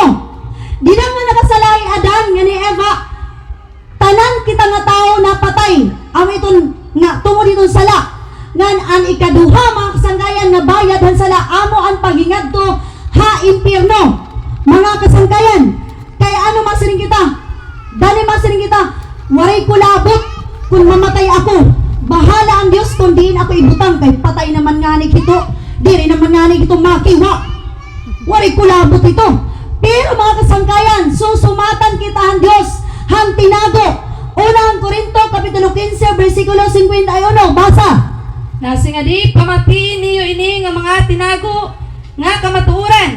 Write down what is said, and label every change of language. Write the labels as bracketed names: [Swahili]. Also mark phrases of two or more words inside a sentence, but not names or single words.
[Waray] Di na nga nakasalay Adan nga ni Eva. Tanan kita nga tao napatay. Amo itong nga tungod itong sala. Ngan ang ikaduha mga kasangkayan nga bayad han sala amo ang paghingadto ha impyerno. Mga kasangkayan, kay ano masiring kita? Dali masiring kita. Waray kulabot kung mamatay ako. Bahala ang Diyos kung diin ako ibutang kay patay naman nga ni kito. Diri naman nga ni kito makiwa. Waray kulabot ito. Pero mga kasangkayan, susumatan kita ang Diyos han tinago. Unang Korinto kapitulo 15 bersikulo 51. Basa. Nasi nga di pamatiin niyo ini nga mga tinago nga kamatuoran.